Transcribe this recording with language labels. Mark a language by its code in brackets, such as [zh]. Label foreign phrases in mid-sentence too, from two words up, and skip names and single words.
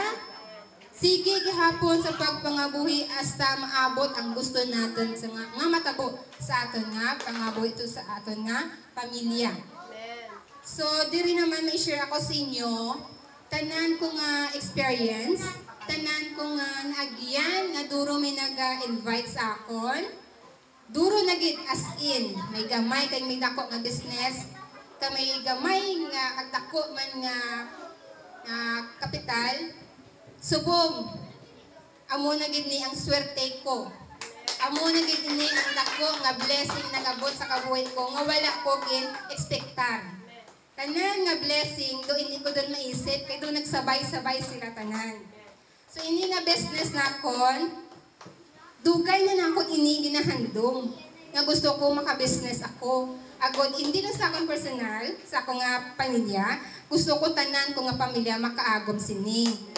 [hil] Sige gihapon sa pagpangabuhi hasta maabot ang gusto natin sa nga matabo sa aton nga pangabuhi ito sa aton nga pamilya. So, diri naman may share ako sa inyo, tanan ko nga experience, tanan ko nga naagyan, nga duro may nag-invite sa akon. Duro na gid [en] as in, [hil] may gamay kay may dako nga business, kay may gamay nga agdako man nga kapital. Subong, amo na gid ni ang swerte ko. Amo na gid ni ang dako nga blessing nagabot sa kabuhi ko nga wala ko gin expectar. [tl] Tanan nga blessing, do hindi ko doon maisip, kaya doon nagsabay-sabay sila tanan. [hil] So, ini nga business na kon, dugay na lang kon ini ginahandom. Nga gusto ko maka-business ako. Agod, hindi lang sa akong personal, sa akong nga pamilya, gusto ko tanan ko nga pamilya makaagom sini.